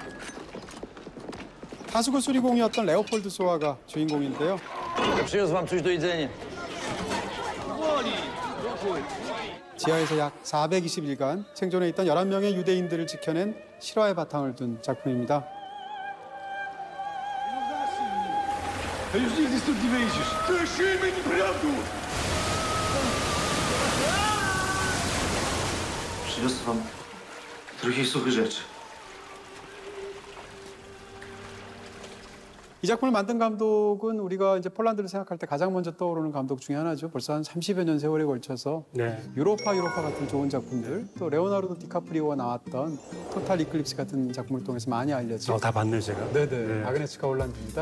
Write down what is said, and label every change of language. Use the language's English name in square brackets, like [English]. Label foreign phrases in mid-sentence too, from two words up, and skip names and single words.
[Korean] 하수구 수리공이었던 레오폴드 소아가 주인공인데요. 지하에서 약 420일간 생존해 있던 11명의 유대인들을 지켜낸 실화의 바탕을 둔 작품입니다. [Polish] Przyniosę wam trochę suchych rzeczy. [Korean] 이 작품을 만든 감독은 우리가 이제 폴란드를 생각할 때 가장 먼저 떠오르는 감독 중에 하나죠. 벌써 한 30여 년 세월에 걸쳐서 네. 유로파 같은 좋은 작품들, 또 레오나르도 디카프리오가 나왔던 토탈 이클립스 같은 작품을 통해서 많이 알려져. 다 봤네요, 제가. 네네. 네. 아그네스카 홀란드입니다.